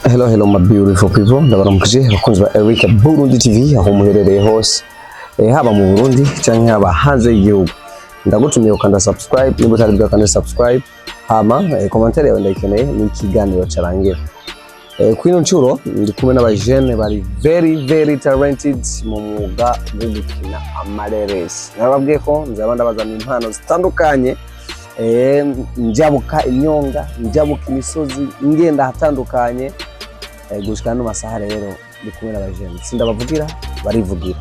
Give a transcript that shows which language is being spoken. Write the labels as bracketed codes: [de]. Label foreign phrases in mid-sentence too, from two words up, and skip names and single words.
[en] Hello my beautiful people, [rn] ndabaramukije bakunzi ba Eric Burundi TV aho muherereye hose haba mu Burundi canke haba hanze y'igihugu. Ndagutumiye ukanda subscribe niba utari bwakanda subscribe hama commentaire yawe ndayikeneye ni ikiganiro carangira. Kwino ncuro ndi kumwe n'abajene bari [en] very talented [rn] mu mwuga wo gukina amareresi. Nababwiye ko nzabanda bazana impano zitandukanye njabuka inyonga, njabuka imisozi, ngenda hatandukanye gushika no masaha rero ndi kumwe n'abajene. Sindabavugira barivugira.